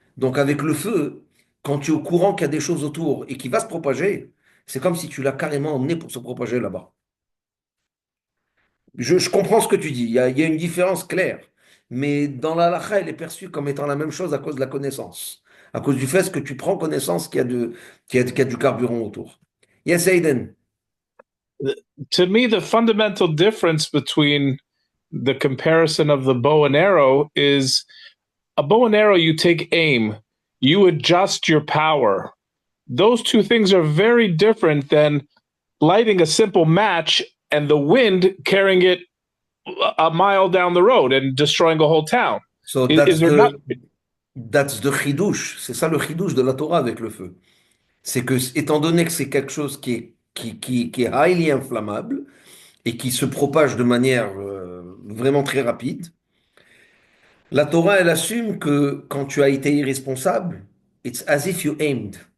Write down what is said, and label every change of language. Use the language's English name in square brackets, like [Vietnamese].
[French] Donc avec le feu, quand tu es au courant qu'il y a des choses autour et qu'il va se propager, c'est comme si tu l'as carrément emmené pour se propager là-bas. Je comprends ce que tu dis, il y a une différence claire, mais dans la halakha, elle est perçue comme étant la même chose à cause de la connaissance, à cause du fait que tu prends connaissance qu'il y a du carburant autour. [English] Yes, Aiden. To me, the fundamental difference between the comparison of the bow and arrow is a bow and arrow, you take aim, you adjust your power. Those two things are very different than lighting a simple match and the wind carrying it a mile down the road and destroying a whole town. So Is that's there not? the chidouche. [French] C'est ça le chidouche de la Torah avec le feu. C'est que, étant donné que c'est quelque chose qui est [English] highly [French] inflammable et qui se propage de manière vraiment très rapide, la Torah, elle assume que quand tu as été irresponsable, [English] it's as if you aimed.